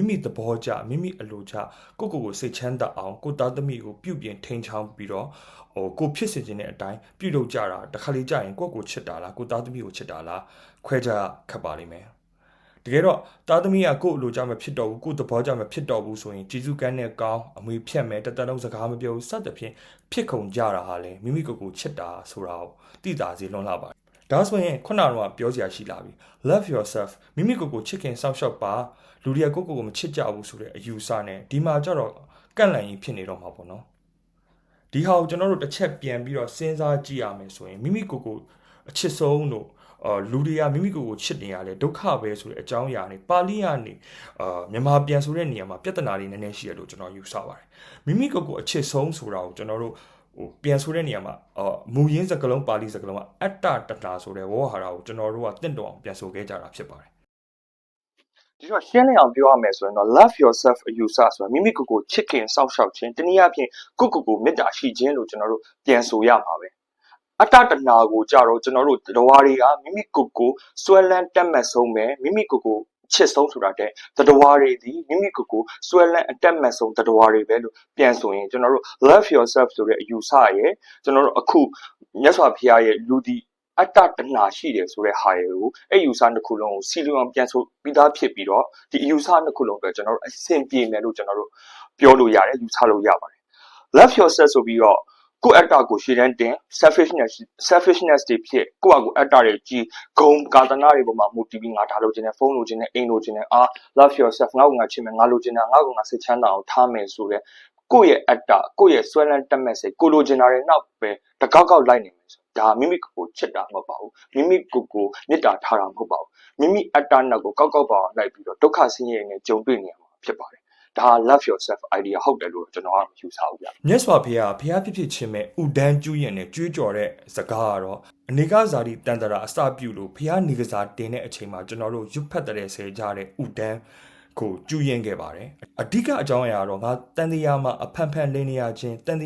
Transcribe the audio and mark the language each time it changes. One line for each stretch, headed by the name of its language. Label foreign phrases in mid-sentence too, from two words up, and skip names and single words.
Burmese: မိသဘောကျမိမိအလိုကျကိုယ့်ကိုယ်ကိုစိတ်ချမ်းသာအောင်ကိုသားသမီးကိုပြုပြင်ထိန်းချောင်းပြီးတော့ကိုဖြစ်စေခြင်းတဲ့အတိုင်းပြုလုပ်ကြတာတခါလေကြာရင်ကိုယ့်ကိုချစ်တာလားကိုသားသမီးကိုချစ်တာလားခွဲခြားခတ်ပါလိမ့်မယ်တကယ်တော့သားသမီးက ကိုယ့်အလိုကြမဖြစ်တော့ဘူးကိုယ့်သဘောကြမဖြစ်တော့ဘူးဆိုရင်ကျေးဇူးကမ်းနဲ့ကောင်းအမွေဖြတ်မယ်တသက်လုံးစကားမပြောဘူးစသဖြင့်ဖြစ်ခုံကြတာဟာလေမိမိကိုယ်ကိုချစ်တာဆိုတာကိုသိတာစီ လွန်လာပါတယ်ဒါဆိုရင်ခုနကတော့ပြောစရာရှိလာပြီ
English: love yourself
Burmese: မိမိကိုယ်ကိုချစ်ခင်စောင့်ရှောက်ပါလူတွေကကိုယ့်ကိုယ်ကိုမချစ်ကြဘူးဆိုတဲ့အယူဆနဲ့ဒီမှာ ကျတော့ကန့်လန့်ရင်ဖြစ်နေတော့မှာပေါ့နော်ဒီဟာကိုကျွန်တော်တို့တစ်ချက်ပြန်ပြီးတော့စဉ်းစားကြည့်ရမယ်ဆိုရင်မိမိကိုယ်ကိုအချစ်ဆုံးလို့လူတွေကမိမိကိုယ်ကိုချစ်နေရလဲဒုက္ခပဲဆိုတဲ့အကြောင်းအရာနဲ့ပါဠိကနေမြန်မာပြန်ဆိုတဲ့နေရာမှာပြဿနာတွေနည်းနည်းရှိရလို့ကျွန်တော်ယူဆပါတယ်မိမိကိုယ်ကိုအချစ်ဆုံးဆိုတာကိုကျွန်တော်တို့ပြန်ဆိုတဲ့နေရာမှာမူရင်းစကားလုံးပါဠိစကားလုံးကအတ္တတတာဆိုတဲ့ဝေါ်ဟာရကိုကျွန်တော်တို့ကတင့်တော်အောင်ပြန်ဆိုခဲ့ကြတာဖြစ်ပါတယ် ဒီတော့ရှင်းလင်းအောင်ပြောရမယ်ဆိုရင်တော့
English: love yourself
Burmese: အယူဆဆိုတာမိမိကိုယ်ကိုချစ်ခင်စောင့်ရှောက်ခြင်းတနည်းအားဖြင့်ကိုယ့်ကိုယ်မေတ္တာရှိခြင်းလို့ကျွန်တော်တို့ပြန်ဆိုရမှာပဲအတ္တတဏှာကိုကြတော့ကျွန်တော်တို့တရားတွေကမိမိကိုယ်ကိုစွဲလန်းတက်မှတ်ဆုံးပဲမိမိကိုယ်ကိုချစ်ဆုံးဆိုတာ တဲ့တရားတွေဒီမိမိကိုယ်ကိုစွဲလန်းအတက်မှတ်ဆုံးတရားတွေပဲလို့ပြန်ဆိုရင်ကျွန်တော်တို့
English: love yourself
Burmese: ဆိုတဲ့အယူဆရဲ့ကျွန်တော်တို့အခုမြတ်စွာဘုရားရဲ့လူဒီအတ္တတဏှာရှိတယ်ဆိုတဲ့ဟာတွေကိုအဲ့ယူဆနှစ်ခု လုံးကိုစီလျောင်ပြန်ဆိုပြီးသားဖြစ်ပြီးတော့ဒီအယူဆနှစ်ခုလုံးပဲကျွန်တော်တို့အဆင်ပြေမယ်လို့ကျွန်တော်တို့ပြောလို့ရတယ်ယူဆလို့ရပါတယ်
English: love yourself
Burmese: ဆိုပြီးတော့ကိုယ့် အတ္တကိုရှေ့တန်းတင် selfishness တွေဖြစ်ကိုယ့်အကိုအတ္တတွေကြီးဂုံကာသနာတွေပေါ်မှာမူတည်ပြီးငါဒါလိုချင်တယ်ဖုန်းလိုချင်တယ်အိမ်လိုချင်တယ်
English: love yourself
Burmese: ငါ့ကိုငါချစ်မယ်ငါလိုချင်တာငါ့ကိုငါစိတ်ချမ်းသာအောင်ထားမယ်ဆိုတဲ့ကိုယ့်ရဲ့အတ္တကိုယ့်ရဲ့ဆွဲလန်းတက်မဲ့စိတ်ကိုလိုချင်တာတွေနောက်ပဲတကောက်ကောက်လိုက်နေမယ်ဆိုဒါမိမိကိုချစ်တာမဟုတ်ပါဘူးမိမိကိုမေတ္တာထားတာမဟုတ်ပါဘူးမိမိအတ္တနောက်ကိုကောက်ကောက်ပါအောင်လိုက်ပြီးတော့ဒုက္ခဆင်းရဲနဲ့ကြုံတွေ့နေရမှာဖြစ်ပါတယ်ဒါ
English: love yourself idea
Burmese: ဟုတ်တယ်လို့ကျွန်တော်ကမယူဆဘူးဗျ မြတ်စွာဘုရားဖြစ်ခြင်းမဲ့ဥဒန်းကျူးရင်နဲ့ကြွေးကြော်တဲ့စကားကတော့အနေကဇာတိတန်တရာအစပြုလို့ဘုရားနေကစားတင်တဲ့အချိန်မှာကျွန်တော်တို့ရွတ်ဖ တ်တဲ့ဆဲကြတဲ့ဥဒန်းကိုကျူးရင်ခဲ့ပါတယ်အဓိကအကြောင်းအရာတော့ငါတန်တရားမှာအဖန်ဖန်လင်းနေရခြင်းတန်